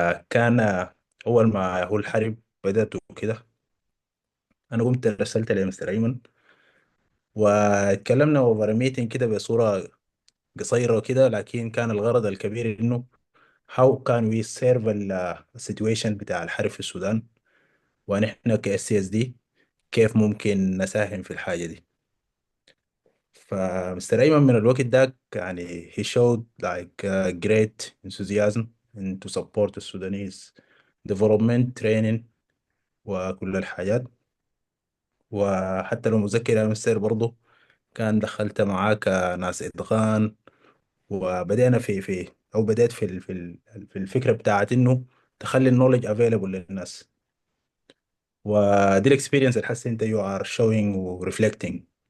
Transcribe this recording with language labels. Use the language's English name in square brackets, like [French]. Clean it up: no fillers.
[Arabic] كان أول ما هو الحرب بدأت وكده، أنا قمت رسلت لمستر أيمن واتكلمنا اوفر ميتنج كده بصورة قصيرة وكده، لكن كان الغرض الكبير إنه [English] how can we serve situation [Arabic] بتاع الحرب في السودان، ونحن ك SCSD كيف ممكن نساهم في الحاجة دي. فمستر أيمن من الوقت ده يعني [English] he showed like great enthusiasm in to support the Sudanese development training [Arabic] وكل الحاجات. وحتى لو مذكر يا مستر برضه كان دخلت معاك ناس إدغام، وبدأنا أو بدأت في الفكرة بتاعت إنه تخلي [English] النولج افيلبل [Arabic] للناس، ودي الاكسبيرينس اللي حاسس انت [English] You are showing وريفلكتنج.